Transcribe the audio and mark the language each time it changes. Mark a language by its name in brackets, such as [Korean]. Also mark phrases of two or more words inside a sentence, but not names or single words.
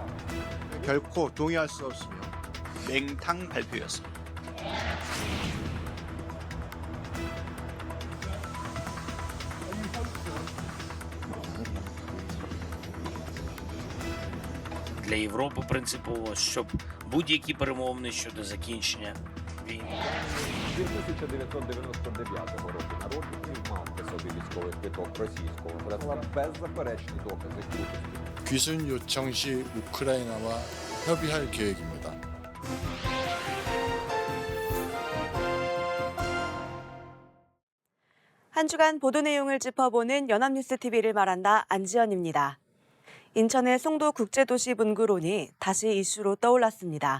[Korean] 결코 동의할 수 없으며 맹탕 발표였습니다. [Ukrainian] Для Європи принципово, щоб будь-які перемовини щодо закінчення війни. 1999 року народжений, мав при собі військовий квиток російського зразка, беззаперечні докази крутості. [Korean] 귀순 요청 시 우크라이나와 협의할 계획입니다. 한 주간 보도 내용을 짚어보는 연합뉴스TV를 말한다. 안지연입니다. 인천의 송도국제도시 분구론이 다시 이슈로 떠올랐습니다.